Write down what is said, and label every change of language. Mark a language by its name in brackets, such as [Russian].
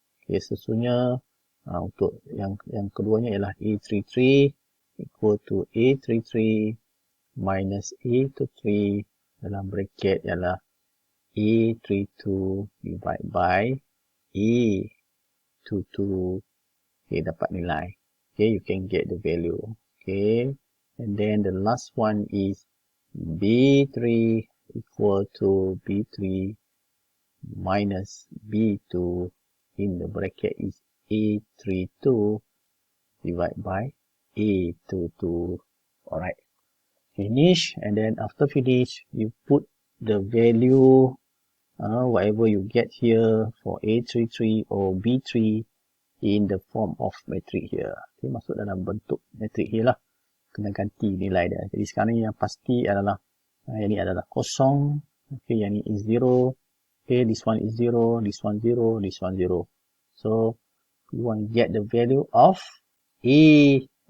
[Malay] Okey, sesungguhnya untuk yang keduanya ialah A33 equal to A33 minus A23 dalam bracket ialah A32 divided by A22. [English] Okay, dapat nilai. Okay, you can get the value. Okay, and then the last one is B3 equal to B3 minus B2 in the bracket is A32 divided by A22. Alright, finish, and then after finish you put the value whatever you get here for A33 or B3 in the form of matrix here. [Malay] Okay, masuk dalam bentuk matrix here lah. Kena ganti nilai dia. Jadi sekarang ni yang pasti adalah yang ni adalah kosong. Okay, yang ni is 0. [English] Okay, this one is 0, this one 0, this one 0. So you want to get the value of X3.